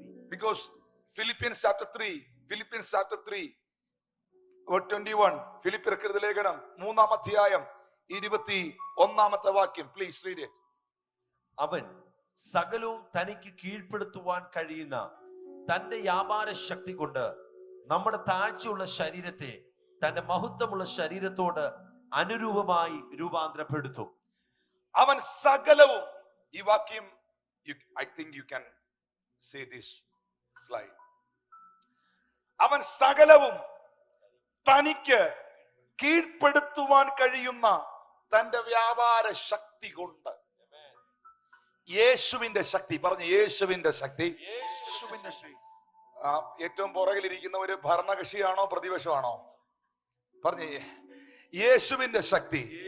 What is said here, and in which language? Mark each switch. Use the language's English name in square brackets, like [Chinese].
[English] Because Philippians chapter 3, verse 21, [Malayalam] ഫിലിപ്പിയർക്കെഴുതിയ ലേഖനം 3-ാം അധ്യായം 21-ാമത്തെ വാക്യം. [English] Please read it. [Malayalam] അവൻ സകലവും തനിക്ക് കീഴ്പ്പെടുത്തുവാൻ കഴിയുന്ന തന്റെ വ്യാപാര ശക്തി കൊണ്ട് നമ്മുടെ താഴ്ചയുള്ള ശരീരത്തെ തന്റെ മഹത്വമുള്ള ശരീരത്തോട് അനുരൂപമായി രൂപാന്തരപ്പെടുത്തും. അവൻ സകലവും, ഈ വാക്യം [English] I think you can say this slide. [Malayalam] അവൻ സകലവും തനിക്ക് കീഴ്പ്പെടുത്തുവാൻ കഴിയുന്ന തന്റെ വ്യാപാര ശക്തി കൊണ്ട്, യേശുവിന്റെ ശക്തി, പറഞ്ഞു യേശുവിന്റെ ശക്തി. ഏറ്റവും പുറകിലിരിക്കുന്ന ഒരു ഭരണകക്ഷിയാണോ പ്രതിപക്ഷമാണോ? പറഞ്ഞേ യേശുവിന്റെ ശക്തി.